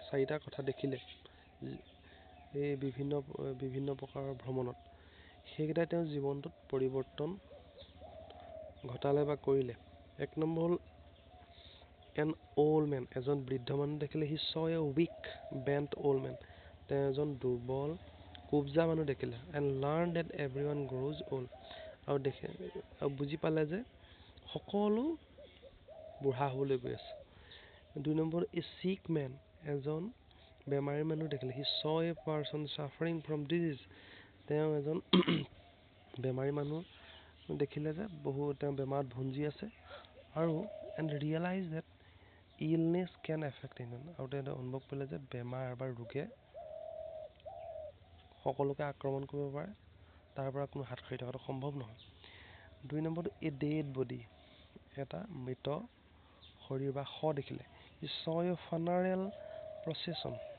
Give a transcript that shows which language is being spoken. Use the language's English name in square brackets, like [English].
[Assamese] চাৰিটা কথা দেখিলে এই বিভিন্ন প্ৰকাৰৰ ভ্ৰমণত, সেইকেইটাই তেওঁৰ জীৱনটোত পৰিৱৰ্তন ঘটালে বা কৰিলে। এক নম্বৰ হ'ল [English] an old man, [Assamese] এজন বৃদ্ধ মানুহ দেখিলে। [English] He saw a weak, bent old man. [Assamese] তেওঁ এজন দুৰ্বল কুবজা মানুহ দেখিলে। [English] And learned that everyone grows old. [Assamese] আৰু বুজি পালে যে সকলো বুঢ়া হ'বলৈ গৈ আছে। 2 নম্বৰ [English] a sick man, [Assamese] এজন বেমাৰী মানুহ দেখিলে। [English] He saw a person suffering from disease. [Assamese] তেওঁ এজন বেমাৰী মানুহ দেখিলে যে তেওঁ বেমাৰত ভুঞ্জি আছে আৰু [English] and realized that illness can affect anyone. [Assamese] আৰু তেওঁ অনুভৱ কৰিলে যে বেমাৰ বা ৰোগে সকলোকে আক্ৰমণ কৰিব পাৰে, তাৰ পৰা কোনো হাত সাৰি থকাটো সম্ভৱ নহয়। 2 নম্বৰটো [English] a dead body, [Assamese] এটা মৃত শৰীৰ বা শৱ দেখিলে। [English] He saw a funeral procession.